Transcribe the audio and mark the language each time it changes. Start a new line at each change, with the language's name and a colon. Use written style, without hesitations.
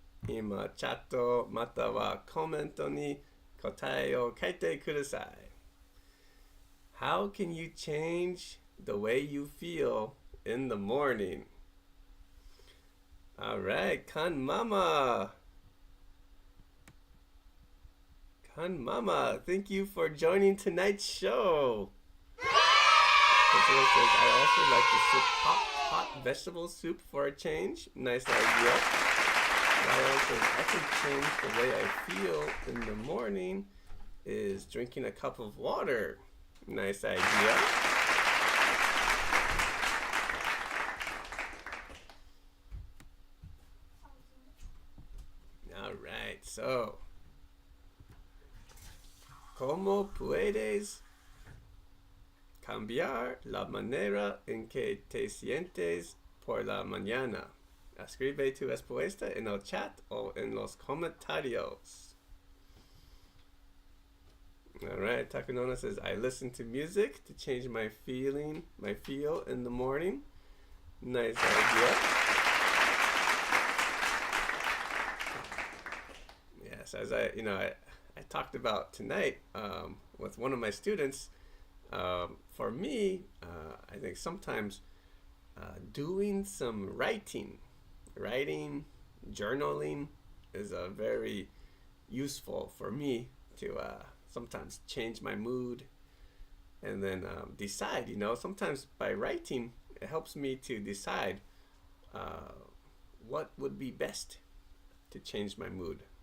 Japanese: 今、チャットまたはコメントに答えを書いてください.
English: How can you change the way you feel in the morning? Alright, Kan Mama. Kan Mama, thank you for joining tonight's show. Priscilla says, I also like to sip hot vegetable soup for a change. Nice idea. Ryan says, I can change the way I feel in the morning is drinking a cup of water. Nice idea. All right, so
Spanish: ¿Cómo puedes cambiar la manera en que te sientes por la mañana? Escribe tu respuesta en el chat o en los comentarios.
English: All right, Takanona says, I listen to music to change my feel in the morning. Nice idea. Yes, as I talked about tonight with one of my students, for me, I think sometimes doing some writing, journaling is very useful for me to sometimes change my mood and then decide, sometimes by writing, it helps me to decide what would be best to change my mood.